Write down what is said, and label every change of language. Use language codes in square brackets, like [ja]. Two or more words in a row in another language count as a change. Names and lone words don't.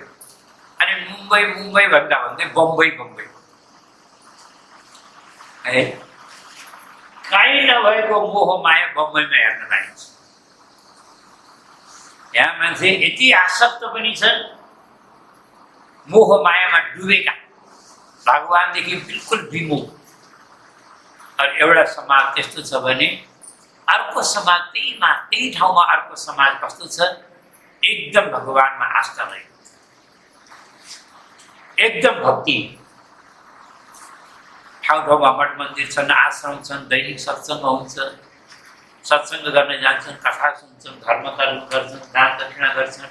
[ne] अनि मुम्बई भन्दा भन्दै बम्बई है। कहीँ नभएको मोह माया बम्बईमा हेर्न पाइन्छ। यहाँ मान्छे यति आसक्त पनि छन्, मोह मायामा डुबेका, भगवानदेखि बिल्कुल विमुख। और एउटा समाज त्यस्तो छ भने अर्को समाज त्यही ठाउँमा अर्को समाज कस्तो छ? एकदम भगवानमा आस्था रहेको, एकदम भक्ति। ठाउँमा मठ मन्दिर छन्, आश्रम छन्, दैनिक सत्सङ्ग हुन्छ, सत्सङ्ग गर्न जान्छन्, कथा सुन्छन्, धर्म कर्म गर्छन्, दान दक्षिणा गर्छन्।